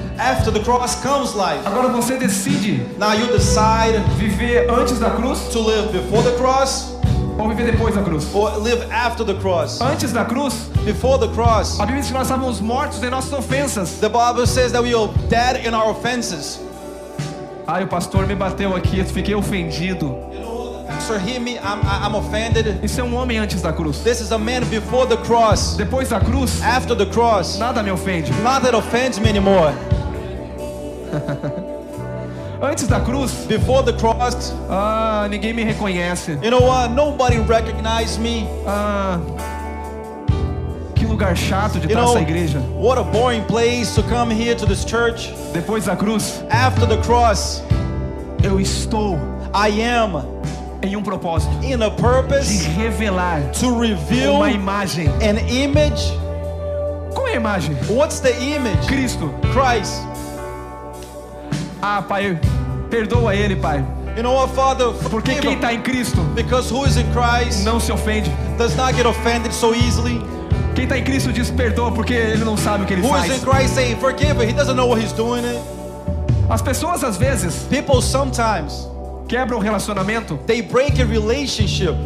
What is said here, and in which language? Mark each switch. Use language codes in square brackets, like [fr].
[en] After the cross comes life. [pt] Agora você decide [en] Now you decide [pt] viver antes da cruz [en] to live before the cross [pt] ou viver depois da cruz. [en] or live after the cross. [pt] Antes da cruz, [en] Before the cross, [pt] a Bíblia diz que nós estávamos mortos em nossas ofensas. [en] the Bible says that we are dead in our offenses. [pt] Ai, o pastor me bateu aqui, eu fiquei ofendido. [en] You know, Pastor, hear me, I'm offended. [pt] Isso é um homem antes da cruz. [en] This is a man before the cross. [pt] Depois da cruz, [en] After the cross, [pt] nada me ofende. [en] not that offends me anymore. [pt] Antes da cruz, [en] Before the cross, [pt] ninguém me reconhece. [en] you know what? Nobody recognized me. [pt] Que lugar chato de [en] You [pt] estar [en] know, [pt] nessa igreja. [en] what a boring place to come here to this church. [pt] Depois da cruz, [en] After the cross, [pt] eu estou [en] I am [pt] em um propósito [en] in a [pt] de [en] purpose [pt] revelar [en] to reveal [pt] uma imagem. [en] an image. [pt] Qual é a imagem? [en] What's the image? [pt] Cristo. [en] Christ. [pt] Pai, perdoa ele, Pai. [en] You know what, Father? [pt] Porque [en] Forgive [pt] quem [en] him. [pt] está em Cristo [en] Because who is in Christ [pt] não se ofende. [en] does not get offended so easily. [pt] Quem está em Cristo diz perdoa porque ele não sabe o que ele [en] Who is in [pt] faz. [en] Christ saying, forgive him. He doesn't know what he's doing it. [pt] As pessoas às vezes [en] People sometimes, [pt] quebram o relacionamento, [en] they break a relationship.